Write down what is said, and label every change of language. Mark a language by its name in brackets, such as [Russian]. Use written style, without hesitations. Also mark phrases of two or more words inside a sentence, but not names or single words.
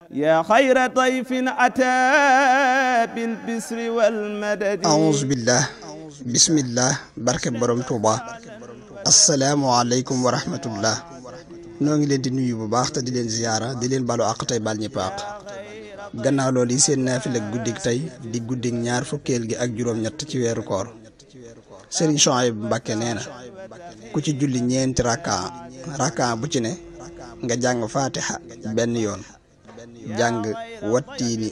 [Arabic] يا خير ضيف أتى بالبسر والمدد أعوذ بالله بسم الله [Wolof] barke borom Touba [Arabic] السلام عليكم ورحمة الله [Wolof] noo ngi leen di nuyu bu baax te di leen ziyaara di leen balu àq tey bal ñëpp àq gannaaw loolu yi seen naafila guddik tey di guddik ñaar fukkeel gi ak juróom-ñett ci weeru koor Serigne Souhaïbou Mbacké nee na ku ci julli ñeenti rakka bu ci ne nga jàng fatiha benn yoon jàng wattiini